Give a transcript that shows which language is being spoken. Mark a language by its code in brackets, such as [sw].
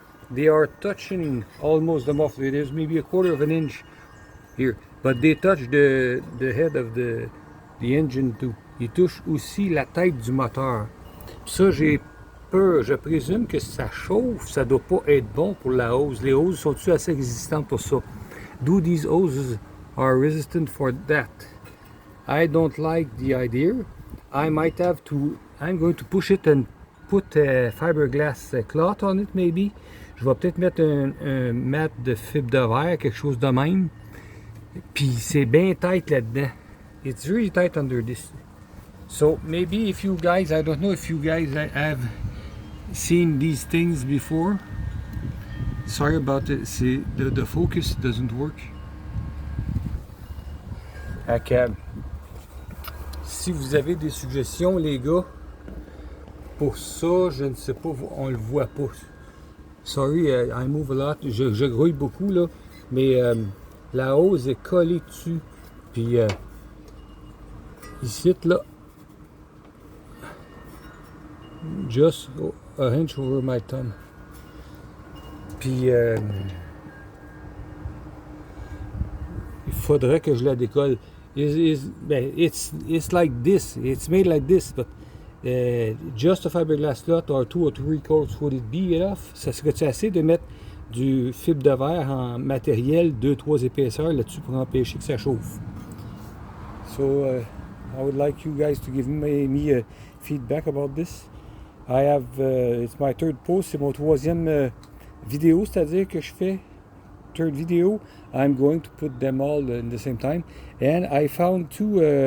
[en] They are touching almost the muffler. There's maybe a quarter of an inch here, but they touch the head of the engine too. [fr] Ils touchent aussi la tête du moteur. Ça, j'ai peur. Je présume que ça chauffe, ça doit pas être bon pour la hose. Les hoses sont-tu assez résistantes pour ça? [en] Do these hoses are resistant for that? I don't like the idea. I might have to. I'm going to push it and put a fiberglass cloth on it maybe. [fr] Je vais peut-être mettre un mat de fibre de verre, quelque chose de même. Puis c'est bien tight là-dedans. [en] It's really tight under this. So maybe if you guys, I don't know if you guys have seen these things before. Sorry about it. The focus doesn't work. Okay. [fr] Si vous avez des suggestions, les gars, pour ça, je ne sais pas, on le voit pas. [en] Sorry, I move a lot. [fr] Je grouille beaucoup, là, mais la hose est collée dessus. Puis ici, là, [en] just a inch over my thumb. [fr] Puis il faudrait que je la décolle. [en] It's like this. It's made like this, but just a fiberglass cloth or 2 or 3 coats, would it be enough? [fr] Ça serait-tu assez de mettre du fibre de verre en matériel 2-3 épaisseurs là-dessus pour empêcher que ça chauffe? [en] So I would like you guys to give me a feedback about this. I have it's my third post, [fr] c'est mon troisième vidéo, c'est-à-dire que je fais [en] third video. I'm going to put them all in the same time, and I found two.